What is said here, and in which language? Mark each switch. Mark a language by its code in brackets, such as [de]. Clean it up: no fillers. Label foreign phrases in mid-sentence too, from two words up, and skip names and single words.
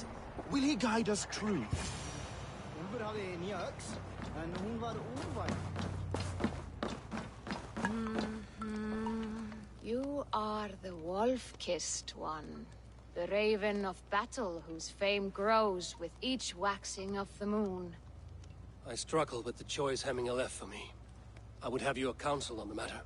[en] Will he guide us true? [is] Úlfur hafði nýja öx, en hún var úrvæg. [en] You are the wolf-kissed one. The Raven of Battle, whose fame grows with each waxing of the moon. I struggle with the choice Hemminger left for me. I would have your counsel on the matter.